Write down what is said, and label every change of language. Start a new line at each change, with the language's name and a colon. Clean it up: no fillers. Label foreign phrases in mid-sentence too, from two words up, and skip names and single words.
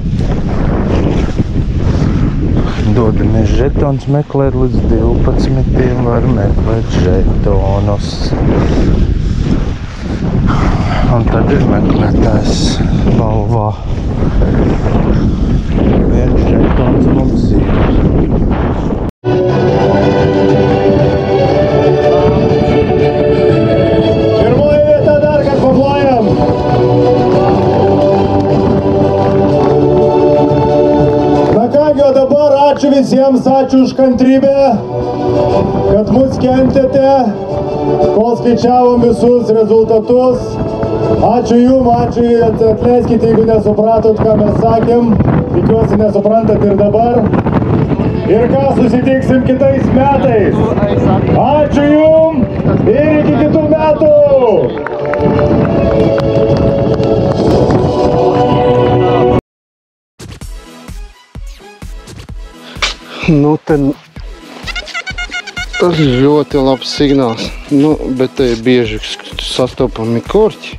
Latvian: Dodamies žetons meklēt līdz 12. Var meklēt žetonus. Un tad ir meklētājs balvā. Viens žetons mums ir.
Lithuanian: Pirmoji vieta dar, kad paplojam. Na kągi, o dabar ačiū visiems, ačiū už kantrybę, kad mus kentėte, kol skaičiavom visus rezultatus. Ačiū jum, ačiū, atleiskite, jeigu nesupratot, ką mes sakėm. Tikiuosi nesuprantat ir dabar. Ir ką, susitiksim kitais metais. Ačiū jum ir iki kitų metų.
Latvian: Nu, tad tas ir ļoti labs signāls. Nu, bet te ir bieži sastopami korķi.